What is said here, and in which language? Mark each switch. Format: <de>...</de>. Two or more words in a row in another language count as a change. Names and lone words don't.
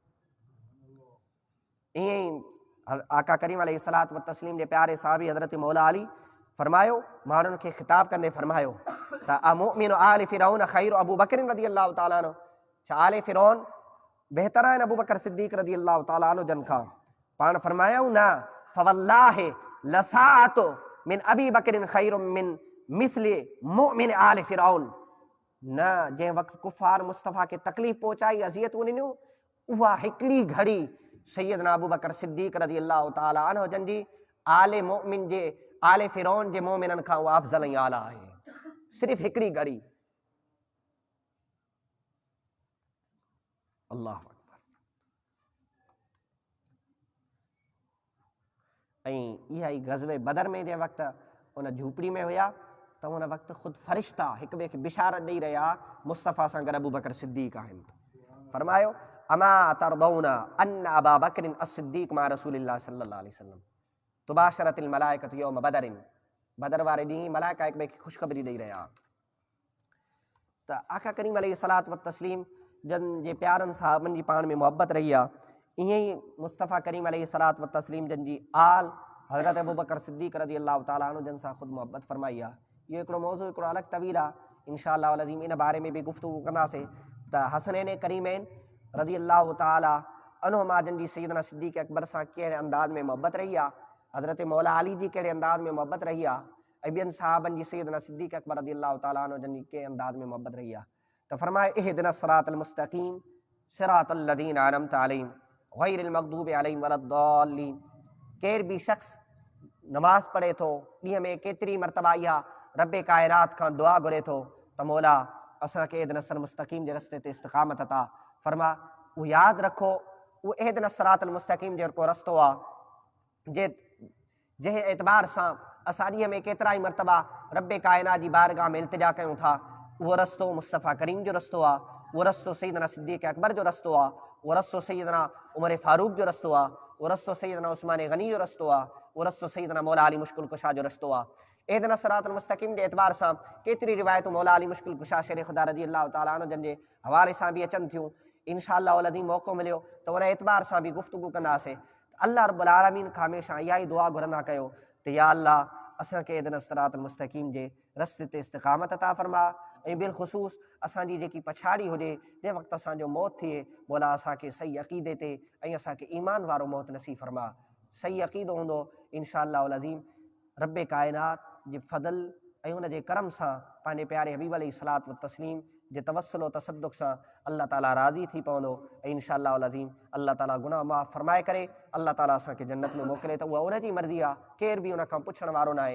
<sd>ईअं ई आका करीम</sd> <ar>عليه الصلاة والتسليم</ar> <sd>जे प्यारे साहबी हज़रत मौला अली फरमायो, माण्हुनि खे ख़िताब कंदे फरमायो त</sd> <ar>أمؤمن آل فرعون خير أبو بكر رضي الله تعالى عنه,</ar> <sd>छा आले फिरौन बहितर आहिनि अबू बकर सिद्दीक़</sd> <ar>رضي الله تعالى عنه</ar> <sd>जन खां? पाण फरमायूं न</sd> <ar>فوالله لساعة من أبي بكر خير من مثل مؤمن آل فرعون.</ar> <sd>न जंहिं वक़्तु कुफ़ार मुस्तफ़ा खे तकलीफ़ पहुचाई, अज़ियतूं ॾिनियूं, उहा हिकिड़ी घड़ी सैयदना अबू बकर सिद्दीक़</sd> <ar>رضي الله تعالى عنه</ar> <sd>जन जी आले मोमिन जे आले फ़िरौन जे मोमिननि खां उहा अफ़ज़ल ऐं आला आहे। सिर्फ़ु हिकिड़ी घड़ी। अल्लाह अकबर। ऐं इहा ई ग़ज़वे बदर में जंहिं वक़्तु उन झूपड़ी में हुया त उन वक़्तु ख़ुदि फ़रिश्ता हिक ॿिए खे बिशारत ॾेई रहिया मुस्तफ़ा सां गॾु अबू बकर सिद्दीक़ आहिनि।</sd> <ar>फरमायो أما ترون أن أبا بكر الصديق مع رسول الله صلى الله عليه وسلم تتباشر الملائكة يوم بدر.</ar> <sd>बदर वारे ॾींहुं मलाइका हिक ॿिए खे ख़ुशख़बरी ॾेई रहिया त आका करीम</sd> <ar>عليه الصلاة والتسليم</ar> <sd>जन जे प्यारनि साहबनि जी पाण में मोहबत रही आहे। ईअं ई मुस्तफ़ा करीम</sd> <ar>عليه الصلاة والتسليم</ar> <sd>जन जी आल हज़रत अबू बकर सिद्दीक़</sd> <ar>رضي الله تعالى عنه</ar> <sd>जन सां ख़ुदि मोहबत फरमाई आहे। इहो हिकिड़ो मौज़ू हिकिड़ो अलॻि तवील आहे।</sd> <ar>إن شاء الله العظيم</ar> <sd>इन बारे में बि गुफ़्तगू कंदासीं त हसनैन करीमैन</sd> <ar>رضي الله تعالى عنهما</ar> <sd>जन जी सैयदना सिद्दीक़ अकबर सां कहिड़े अंदाज़ में मोहबत रही आहे, हज़रत मौला अली जी कहिड़े अंदाज़ में मोहबत रही आहे, ऐं ॿियनि साहबनि जी सैयदना सिद्दीक़ अकबर</sd> <ar>رضي الله تعالى عنه</ar> <sd>जन जी कहिड़े अंदाज़ में मोहबत रही आहे। त फरमाए</sd> <ar>اهدنا الصراط المستقيم صراط الذين أنعمت عليهم غير المغضوب عليهم ولا الضالين.</ar> <sd>केर बि शख़्स नमाज़ पढ़े थो, ॾींहं में केतिरी मरतबा इहा रब कायनात खां दुआ घुरे थो त मौला असांखे</sd> <ar>اهدنا الصراط المستقيم</ar> <sd>जे रस्ते ते इस्तिक़ामत अता फरमा। उहो यादि रखो उहो</sd> <ar>اهدنا الصراط المستقيم</ar> <sd>जेको रस्तो आहे जंहिं एतबार सां असां ॾींहं में केतिरा ई मरतबा रब कायनात जी बारगाह में इल्तिजा कयूं था, उहो रस्तो मुस्तफ़ा करीम जो रस्तो आहे, उहो रस्तो सैयदना सिद्दीक़ अकबर जो रस्तो आहे, उहो रस्तो सैयदना उमर फारूक जो रस्तो आहे, उहो रस्तो सैयदना उस्मान गनी जो रस्तो आहे, उहो रस्तो सैयदना मौला अली मुश्किल कुशा जो रस्तो आहे।</sd> <ar>اهدنا الصراط المستقيم</ar> <sd>जे एतबार सां केतिरी रिवायतूं मौला अली मुश्किल कुशा शेर ख़ुदा</sd> <ar>رضي الله تعالى عنه</ar> <sd>जन जे हवाले सां बि अचनि थियूं।</sd> <ar>إن شاء الله العظيم</ar> <sd>मौक़ो मिलियो त उन एतबार सां बि गुफ़्तगू कंदासीं।</sd> <ar>الله رب العالمين</ar> <sd>खां हमेशह इहा ई दुआ घुरंदा कयो त या अल्लाह असांखे</sd> <ar>اهدنا الصراط المستقيم</ar> <sd>जे रस्ते ते इस्तिक़ामत अता फरमा, ऐं बिलख़ुसूस असांजी जेकी पछाड़ी हुजे जंहिं वक़्तु असांजो मौत थिए मौला असांखे सही अक़ीदे ते ऐं असांखे ईमान वारो मौत नसीब फरमा। सही अक़ीदो हूंदो</sd> <ar>إن شاء الله العظيم</ar> <sd>रब कायनात जे फज़ल ऐं उन जे करम सां पंहिंजे प्यारे हबीब</sd> <ar>عليه الصلاة والتسليم</ar> <sd>जे तवस्सुल तसद्दुक़ सां अल्लाह ताला राज़ी थी पवंदो ऐं</sd> <ar>إن شاء الله العظيم</ar> <sd>अल्लाह ताला गुनाह माफ़ फरमाए करे अल्लाह ताला असांखे जन्नत में मोकिले त उहा उन जी मर्ज़ी आहे, केर बि उन खां पुछण वारो न आहे।</sd>